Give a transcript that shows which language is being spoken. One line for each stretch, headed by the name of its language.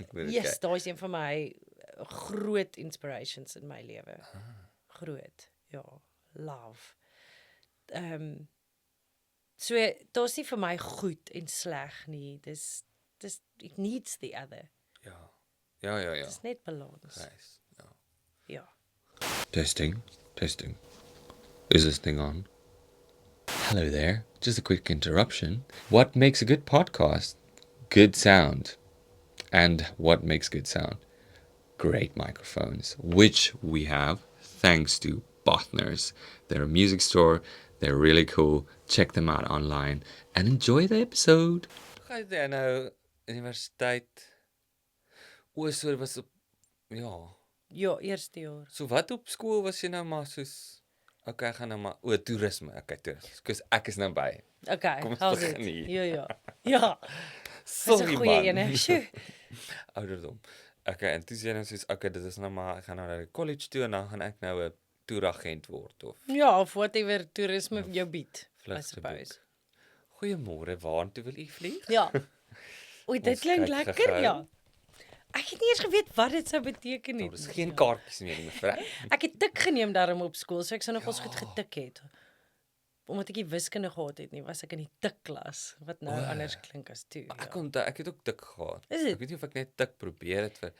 Afrikaans: Yes, daai is een van my groot inspirations in my lewe. Groot. Ja, love. So daar's nie vir my goed en sleg nie. Dis
English: it needs the other.
Afrikaans: Ja. Dis net balans. Nice. Ja.
English: Testing. Is this thing on? Hello there. Just a quick interruption. What makes a good podcast? Good sound. And what makes good sound? Great microphones, which we have thanks to Bothners. They're a music store. They're really cool. Check them out online and enjoy the episode.
Afrikaans: Gaan jy nou universiteit? So was op Ja, eerste jaar. So wat op skool was jy nou maar soos okay, gaan nou maar toerisme. Okay, toerisme. Kus ek is nou by. Okay, kom ons begin hier. Ja. Sorry man. Ouderdom. Okay, en toe sê jy nou soos okay, dit is nou maar ek gaan nou na die college toe en dan gaan ek nou 'n toeragent word of of whatever toerisme jou bied.
English: I suppose.
Afrikaans: Goeiemôre, waartoe wil u vlieg? Ja. Oei, dit klink lekker, ja. Ek het nie eens geweet wat dit sou beteken nie. Daar is geen kaartjies meer nie, mevrou. Ek het tik geneem daarom op skool, so ek sou nog ons goed getik het. Omdat ek nie wiskunde gehad het nie, was ek in die tikklas, wat nou anders klink as toe. Ek het ook tik gehad. Ek weet nie of ek net tik probeer het vir.